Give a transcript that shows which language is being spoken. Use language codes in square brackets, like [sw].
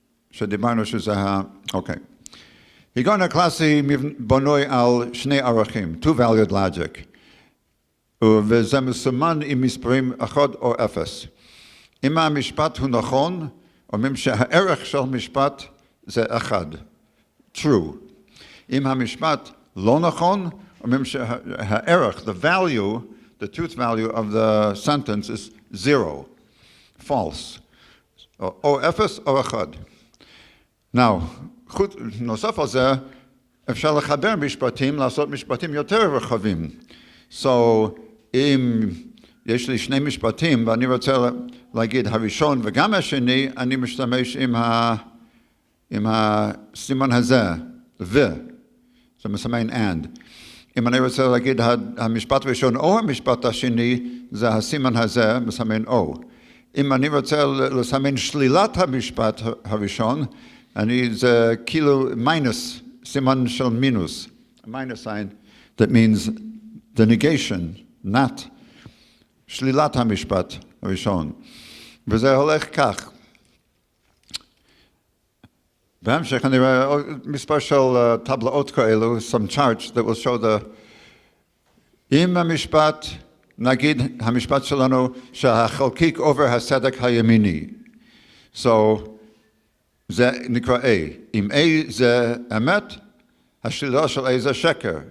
[he] שדיברנו שזה אוקיי. היגיון הקלאסי בנוי על 2 ערכים, [en] two-valued logic. [he] וזה מסומן עם מספרים 1 או 0. אם המשפט הוא נכון, אומרים שהערך של המשפט זה 1. [en] True. [he] אם המשפט לא נכון, אומרים שהערך, [en] the value, the truth value of the sentence is 0. False. [he] או 0 או 1. Now, נוסף על זה, אפשר לחבר משפטים, לעשות משפטים יותר רחבים. So, אם יש לי 2 משפטים ואני רוצה להגיד הראשון וגם השני, אני משתמש עם הסימן הזה, זה מסמן and. אם אני רוצה להגיד המשפט הראשון או המשפט השני, זה הסימן הזה, מסמן או. אם אני רוצה לסמן שלילת המשפט הראשון, זה כאילו מינוס, סימן של מינוס. [en] A minus sign that means the negation, not [he] שלילת המשפט הראשון. וזה הולך כך. בהמשך אני רואה מספר של טבלאות כאלו, [en] some charts that will show [he] אם המשפט, נגיד המשפט שלנו שהחלקיק עובר הסדק הימיני. So, זה נקרא A. אם A זה אמת, השלילה של A זה שקר.